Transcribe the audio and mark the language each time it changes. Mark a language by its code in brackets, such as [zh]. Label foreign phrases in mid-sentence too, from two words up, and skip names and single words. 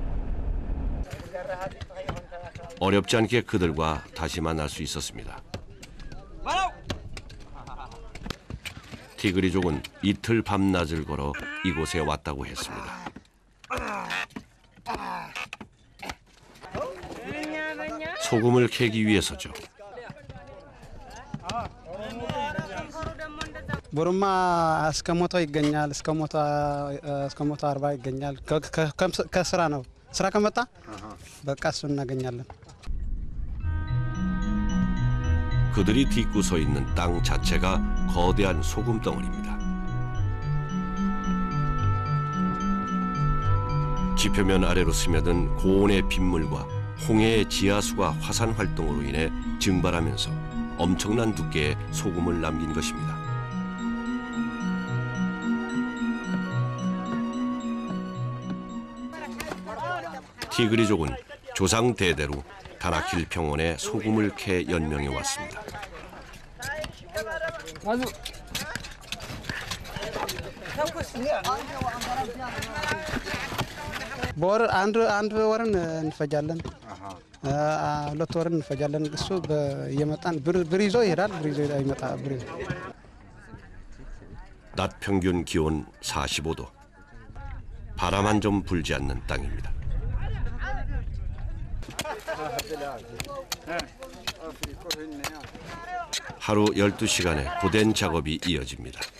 [ko] 어렵지 않게 그들과 다시 만날 수 있었습니다. 티그리족은 이틀 밤낮을 걸어 이곳에 왔다고 했습니다. 소금을 캐기 위해서죠. [am] ቦሩማ እስከ 100 ይገኛል እስከ 140 ይገኛል ከስራ ነው ስራ ከመጣ በቃ እሱ እናገኛለን [ko] 그들이 딛고 서 있는 땅 자체가 거대한 소금 덩어리입니다. 지표면 아래로 스며든 고온의 빗물과 홍해의 지하수가 화산 활동으로 인해 증발하면서 엄청난 두께의 소금을 남긴 것입니다. 티그리족은 조상 대대로 다나킬 평원에 소금을 캐 연명해 왔습니다. [am] በወር አንድ ወርን እንፈጃለን 2 ወርን እንፈጃለን እሱ እየመጣን ብር ይዞ ይሄዳል ብር ይዞ ይመጣ ብር [ko] 낮 평균 기온 45도. 바람 한 점 불지 않는 땅입니다. 하루 12시간의 고된 작업이 이어집니다.